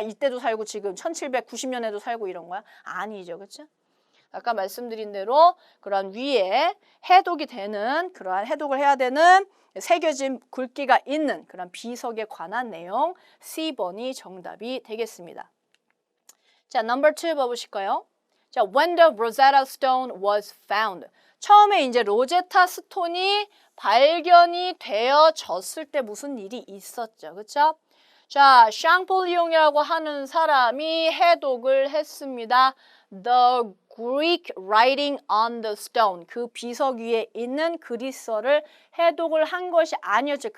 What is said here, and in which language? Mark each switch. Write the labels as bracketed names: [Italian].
[Korean] 이때도 살고 지금 1790년에도 살고 이런 거야? 아니죠. 그쵸? 아까 말씀드린 대로 그런 위에 해독이 되는 그러한 해독을 해야 되는 새겨진 글귀가 있는 그런 비석에 관한 내용 C번이 정답이 되겠습니다. 자, number 2 봐보실까요? [English] 자, when the Rosetta Stone was found. [Korean] 처음에 이제 로제타 스톤이 발견이 되어졌을 때 무슨 일이 있었죠. 그렇죠? 자, 샹폴리옹이라고 하는 사람이 해독을 했습니다. [English] The Greek writing on the stone, [Korean] 그 비석 위에 있는 그리스어를 해독을 한 것이 아니었죠.